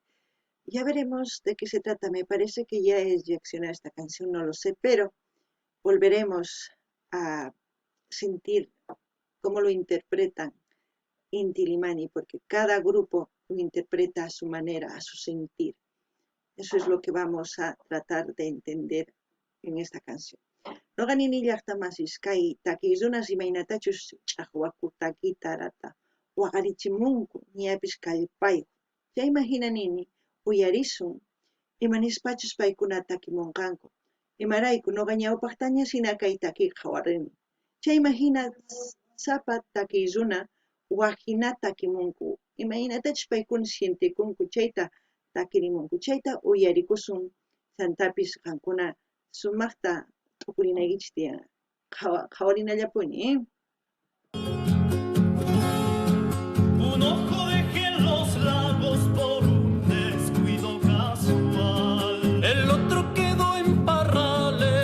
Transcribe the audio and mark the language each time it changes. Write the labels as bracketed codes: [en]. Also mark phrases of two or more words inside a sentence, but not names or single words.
[es] Ya veremos de qué se trata, me parece que ya es reaccionar a esta canción, no lo sé, pero volveremos a sentir cómo lo interpretan Inti Limani, porque cada grupo lo interpreta a su manera, a su sentir. Eso es lo que vamos a tratar de entender en esta canción. [qu] Noqanini llaqtamasis kay takirunas imaynatachus ch'aqwakuta waqarichimunku ñapis kallpayuq. Chayman hinanini uyarisun imanispachus paykuna takimunqanku. Imarayku nuqa ñawpaqtaña sina kay takiqa qhawarini. Chayman hina sapa takiruna waqhina takimunku. Imaynatachus paykuna sientikunku chayta takirimunku. Chayta uyarikusun chantapis qankuna sumaqta tukurinaykichis tiyan qhawarinallapuni. [es] Un ojo dejé en los lagos por un descuido casual. El otro quedó en Parral